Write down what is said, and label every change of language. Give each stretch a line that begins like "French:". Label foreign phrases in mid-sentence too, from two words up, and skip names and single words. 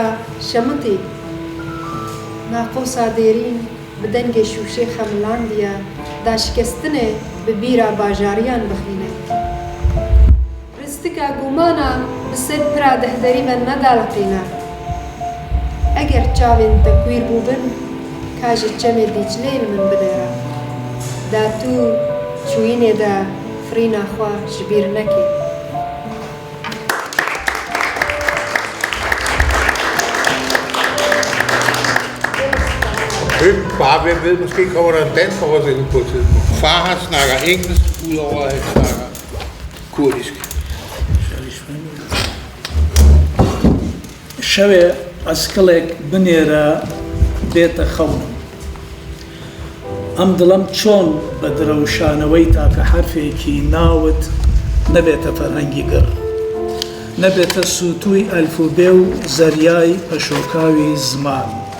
Kurdish: şemitî naqosa dêrîn bi dengê şûşê xemilandiye daşikestinê bi bîra bajariyan bixîne ristika gumana bi sed pira dehderî ve nedaliqîne eger çavên te kwîr bûbin ka ji çemê dîçlê li min binêre da tu çûyînê de firîna xwe ji bîr nekê
Danish: Bare hvem ved, måske kommer der en dansk oversættelse på et tidspunkt. Far snakker engelsk, udover at han snakker kurdisk.
Central Kurdish: شەوێ ئەسکڵێک بنێرە بێتە خەونم ئەم دڵم چۆن بە درەوشانەوەی تاکە حرفێکی ناوت نەبێتە فەرهەنگی گڕ نەبێتە سووتووی ئەلفوبێ و زەریای پەشۆکاوی زمان